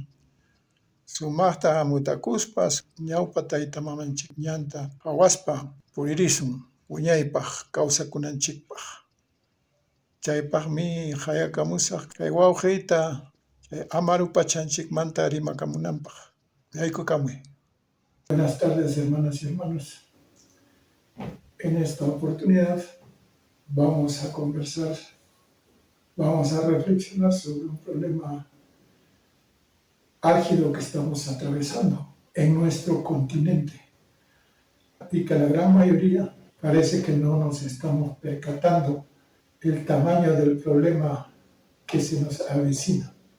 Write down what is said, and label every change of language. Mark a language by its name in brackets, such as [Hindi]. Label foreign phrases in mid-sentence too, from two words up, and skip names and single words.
[Quechua] Sumaqta hamutakuspa ñawpa tayta mamanchik ñanta phawaspa puririsun wiñaypaq kawsakunanchikpaq. Chaypaqmi qayakamusaq kay wawqiyta chay Amaru Pachanchikmanta rimakamunanpaq. Yaykukamuy. [Spanish] Buenas tardes, hermanas y hermanos. En esta oportunidad vamos a reflexionar sobre un problema álgido que estamos atravesando en nuestro continente y que la gran mayoría parece que no nos estamos percatando el tamaño del problema que se nos avecina.